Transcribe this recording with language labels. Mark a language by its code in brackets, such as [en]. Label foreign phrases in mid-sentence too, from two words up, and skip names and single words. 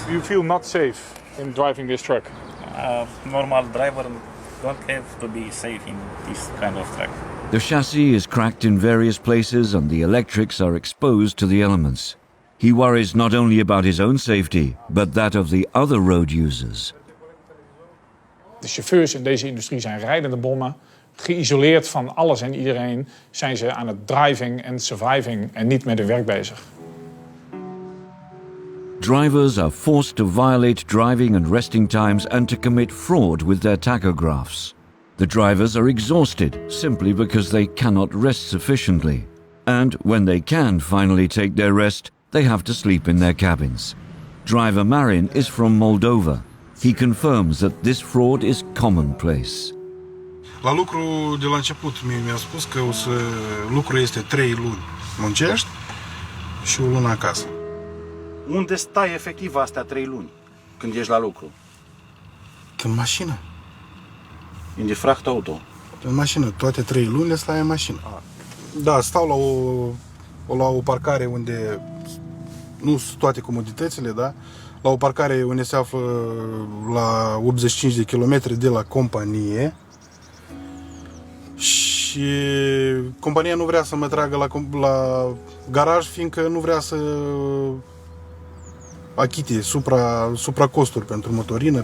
[en] You feel not safe in driving this truck? Normal driver don't have to be safe in this kind of truck. The chassis is cracked in various places and the electrics are exposed to the elements. He worries not only about his own safety, but that of the other road users. [nl] De chauffeurs in deze industrie zijn rijdende bommen. Geïsoleerd van alles en iedereen zijn ze aan het driving en surviving en niet met hun werk bezig. [en] Drivers are forced to violate driving and resting times and to commit fraud with their tachographs. The drivers are exhausted simply because they cannot rest sufficiently. And when they can finally take their rest, they have to sleep in their cabins. Driver Marin is from Moldova. He confirms that this fraud is commonplace. [ro] La lucru, de la început, mi-a spus că lucrul este 3 luni muncești și o lună acasă. Unde stai efectiv astea 3 luni când ești la lucru? În mașină. [de] In die Frachtauto. [ro] În mașină, toate 3 luni le stai în mașină. Da, stau la o parcare unde nu sunt toate comoditățile, da? La o parcare unde se află la 85 de kilometri de la companie. Și compania nu vrea să mă tragă la garaj, fiindcă nu vrea să achite supracosturi pentru motorină.